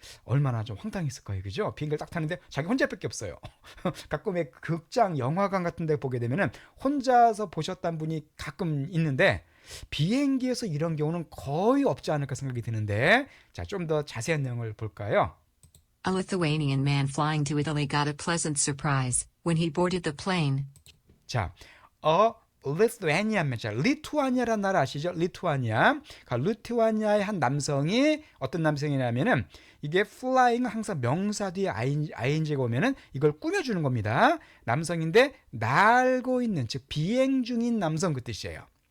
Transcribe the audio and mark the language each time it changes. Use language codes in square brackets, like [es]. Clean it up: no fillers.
[ko] 얼마나 좀 황당했을 거예요. 그죠? 비행기를 딱 타는데 자기 혼자밖에 없어요. 가끔의 극장, 영화관 같은 데 보게 되면은 혼자서 보셨던 분이 가끔 있는데 비행기에서 이런 경우는 거의 없지 않을까 생각이 드는데, 자, 좀 더 자세한 내용을 볼까요? [en] A Lithuanian man flying to Italy got a pleasant surprise when he boarded the plane. [ko] 자, 리투아니아입니다. 리투아니아라는 나라 아시죠? 리투아니아. 리투아니아의 한 남성이, 어떤 남성이냐면은 이게 flying 항상 명사 뒤에 ing가 오면은 이걸 꾸며주는 겁니다. 남성인데 날고 있는, 즉 비행 중인 남성 그 뜻이에요.